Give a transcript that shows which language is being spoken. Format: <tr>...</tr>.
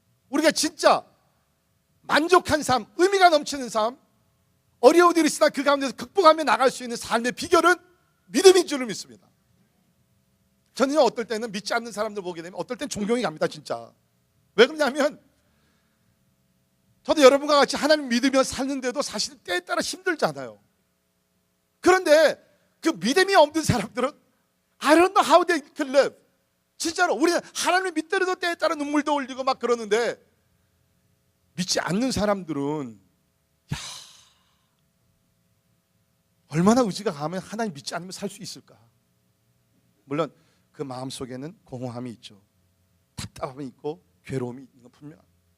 <ko>우리가 진짜 만족한 삶, 의미가 넘치는 삶, 어려운 일이 있으나 그 가운데서 극복하며 나갈 수 있는 삶의 비결은 믿음인 줄을 믿습니다. 저는요, 어떨 때는 믿지 않는 사람들 보게 되면 어떨 땐 존경이 갑니다. 진짜. 왜 그러냐면 저도 여러분과 같이 하나님 믿으며 사는데도 사실 때에 따라 힘들잖아요. 그런데 그 믿음이 없는 사람들은</ko> <en>I don't know how they can live.</en> <ko>진짜로 우리는 하나님을 믿더라도 때에 따라 눈물도 흘리고 막 그러는데, 믿지 않는 사람들은 얼마나 의지가 강하면 하나님 믿지 않으면 살 수 있을까? 물론 그 마음속에는 공허함이 있죠. 답답함이 있고 괴로움이 있는 건 분명합니다.</ko>